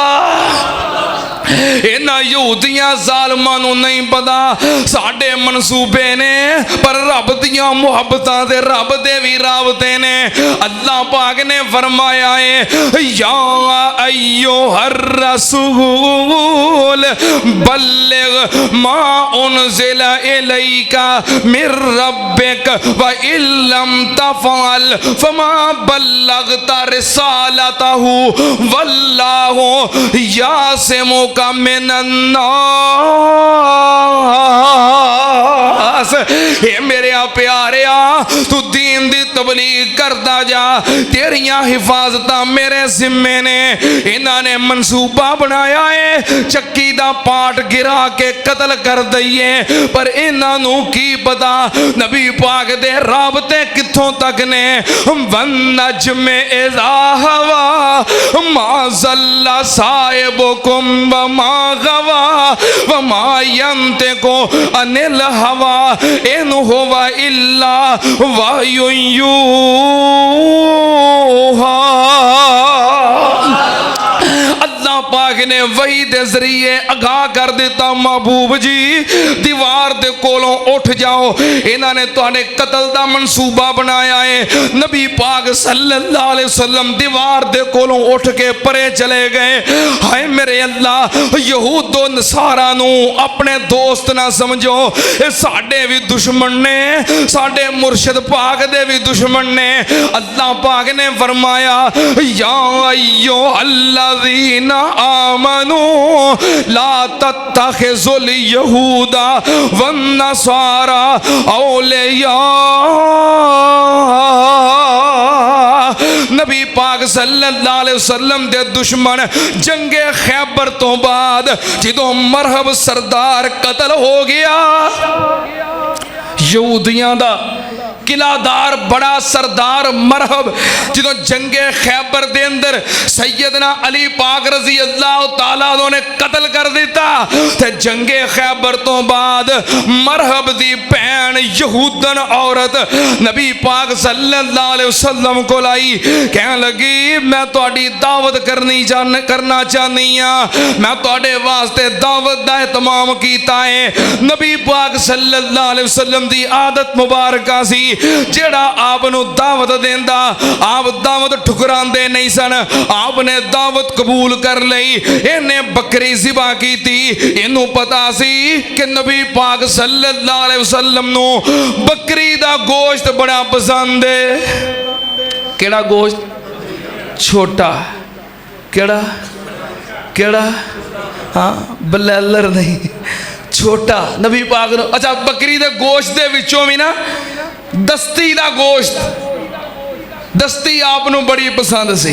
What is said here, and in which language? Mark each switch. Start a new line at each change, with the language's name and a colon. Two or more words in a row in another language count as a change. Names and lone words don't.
Punjabi: ਇਨ੍ਹਾਂ ਯਹੂਦੀਆਂ ਜ਼ਾਲਿਮਾਂ ਨੂੰ ਨਹੀਂ ਪਤਾ ਸਾਡੇ ਮਨਸੂਬੇ ਨੇ, ਪਰ ਰੱਬ ਦੀਆਂ ਮੁਹੱਬਤਾਂ ਤੇ ਰੱਬ ਦੇ ਭੀ ਰਾਬਤੇ ਨੇ। ਅੱਲਾਹ ਪਾਕ ਨੇ ਫ਼ਰਮਾਇਆ ਹੈ
Arabic: يا أيها الرسول بلغ ما أنزل إليك من ربك وإن لم تفعل فما بلغت رسالته والله يعصمك من الناس.
Punjabi: ਹੇ ਮੇਰੇ ਪਿਆਰਿਆ, ਤੂੰ ਦੀਨ ਦੀ ਤਬਲੀਗ਼ ਕਰਦਾ ਜਾ, ਤੇਰੀਆਂ ਹਿਫ਼ਾਜ਼ਤਾਂ ਮੇਰੇ ਜ਼ਿੰਮੇ ਨੇ। ਇਨ੍ਹਾਂ ਨੇ ਮਨਸੂਬਾ ਬਣਾਇਆ ਹੈ ਚੱਕੀ ਦਾ ਪਾਰਟ ਗਿਰਾ ਕੇ ਕਤਲ ਕਰ ਦਈਏ, ਪਰ ਇਨ੍ਹਾਂ ਨੂੰ ਕੀ ਪਤਾ ਨਬੀ ਪਾਕ ਦੇ ਰਾਬਤੇ ਕਿੱਥੋਂ ਤੱਕ ਨੇ।
Arabic: والنجم إذا هوى ما ضل صاحبكم وما غوى وما ينطق عن الهوى إن هو إلا وحي يوحى.
Punjabi: ਅੱਲਾਹ ਪਾਕ ਨੇ ਵਹੀ ਦੇ ਜ਼ਰੀਏ ਆਗਾਹ ਕਰ ਦਿੱਤਾ, ਮਹਿਬੂਬ ਜੀ ਦੀਵਾਰ ਦੇ ਕੋਲੋਂ ਉੱਠ ਜਾਓ, ਇਨ੍ਹਾਂ ਨੇ ਤੁਹਾਡੇ ਕਤਲ ਦਾ ਮਨਸੂਬਾ ਬਣਾਇਆ ਹੈ। ਨਬੀ ਪਾਕ
Arabic: صلى الله عليه وسلم
Punjabi: ਦੀਵਾਰ ਦੇ ਕੋਲੋਂ ਉੱਠ ਕੇ ਪਰੇ ਚਲੇ ਗਏ। ਹਾਏ ਮੇਰੇ ਅੱਲਾਹ, ਯਹੂਦੋ ਨਸਾਰਾ ਨੂੰ ਅਪਣੇ ਦੋਸਤ ਨਾ ਸਮਝੋ, ਯੇ ਸਾਡੇ ਭੀ ਦੁਸ਼ਮਣ ਨੇ, ਸਾਡੇ ਮੁਰਸ਼ਿਦ ਪਾਕ ਦੇ ਭੀ ਦੁਸ਼ਮਣ ਨੇ। ਅੱਲਾਹ ਪਾਕ ਨੇ ਫ਼ਰਮਾਇਆ
Arabic: يا أيها الذين آمنوا لا تتخذوا اليهود والنصارى أولياء.
Punjabi: ਨਬੀ ਪਾਕ
Arabic: صلى الله عليه وسلم
Punjabi: ਦੇ ਦੁਸ਼ਮਣ ਜੰਗੇ ਖ਼ੈਬਰ ਤੋ ਬਾਦ ਜਦੋਂ ਮਰਹਬ ਸਰਦਾਰ ਕਤਲ ਹੋ ਗਿਆ, ਯਹੂਦੀਆਂ ਦਾ ਕਿਲ੍ਹਾਦਾਰ ਬੜਾ ਸਰਦਾਰ ਮਰਹਬ ਜਦੋਂ ਜੰਗੇ ਖ਼ੈਬਰ ਦੇ ਅੰਦਰ ਸੱਯਦਨਾ ਅਲੀ ਪਾਕ
Arabic: رضي الله تعالى
Punjabi: ਨੇ ਕਤਲ ਕਰ ਦਿੱਤਾ, ਤੇ ਜੰਗੇ ਖ਼ੈਬਰ ਤੋ ਬਾਦ ਮਰਹਬ ਦੀ ਭੈਣ ਯਹੂਦਣ ਔਰਤ ਨਬੀ ਪਾਕ
Arabic: صلى الله عليه وسلم
Punjabi: ਕੋ ਲਾਈ, ਕਹਿਣ ਲੱਗੀ ਮੈਂ ਤੁਹਾਡੀ ਦਾਵਤ ਕਰਨਾ ਚਾਹਨੀ ਹਾਂ, ਮੈਂ ਤੁਹਾਡੇ ਵਾਸਤੇ ਦਾਵਤ ਦਾ ਏਹਤਮਾਮ ਕੀਤਾ ਹੈ। ਨਬੀ ਪਾਕ
Arabic: صلى الله عليه وسلم
Punjabi: ਦੀ ਆਦਤ ਮੁਬਾਰਕਾ ਸੀ, ਜਿਹੜਾ ਆਪ ਨੂੰ ਦਾਵਤ ਦੇਂਦਾ ਆਪ ਦਾਵਤ ਠੁਕਰਾਂਦੇ ਨਹੀਂ ਸਨ, ਆਪਨੇ ਦਾਵਤ ਕਬੂਲ ਕਰ ਲਈ। ਇਨ੍ਹੇਂ ਬਕਰੀ ਜ਼ਿਬ੍ਹਾ ਕੀ ਥੀ, ਇਨੂੰ ਪਤਾ ਸੀ ਕਿ ਨਬੀ ਪਾਕ
Arabic: صلى الله عليه وسلم
Punjabi: ਨੂੰ ਬਕਰੀ ਦਾ ਗੋਸ਼ਤ ਬੜਾ ਪਸੰਦ ਹੈ। ਕਿਹੜਾ ਗੋਸ਼ਤ? ਛੋਟਾ। ਕਿਹੜਾ ਕਿਹੜਾ? ਹਾਂ, ਬਲੈਲਰ ਨਹੀਂ, ਛੋਟਾ। ਨਬੀ ਪਾਕ ਨੂੰ ਅੱਛਾ ਬਕਰੀ ਦੇ ਗੋਸ਼ਤ ਦੇ ਵਿਚੋਂ ਭੀ ਨਾ ਦਸਤੀ ਦਾ ਗੋਸ਼ਤ, ਦਸਤੀ ਆਪ ਨੂੰ ਬੜੀ ਪਸੰਦ ਸੀ।